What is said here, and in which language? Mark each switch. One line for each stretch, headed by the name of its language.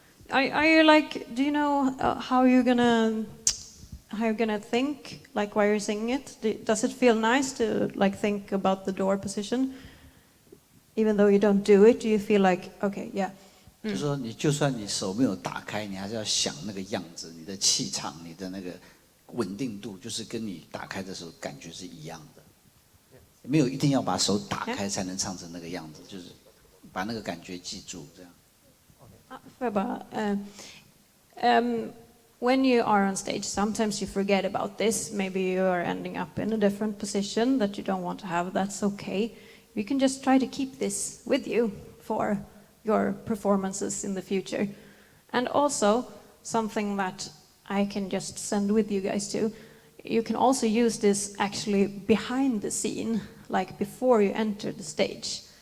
English: Are you do you know how you're gonna think while you're singing it? Does it feel nice to think about the door position, even though you don't do it? Do you feel okay, yeah?
Chinese: 就是说，你就算你手没有打开，你还是要想那个样子，你的气场，你的那个稳定度，就是跟你打开的时候感觉是一样的。没有一定要把手打开才能唱成那个样子，就是把那个感觉记住，这样。
English: When you are on stage, sometimes you forget about this. Maybe you are ending up in a different position that you don't want to have. That's okay. You can just try to keep this with you for your performances in the future. And also, something that I can just send with you guys too, you can also use this actually behind the scene, like before you enter the stage.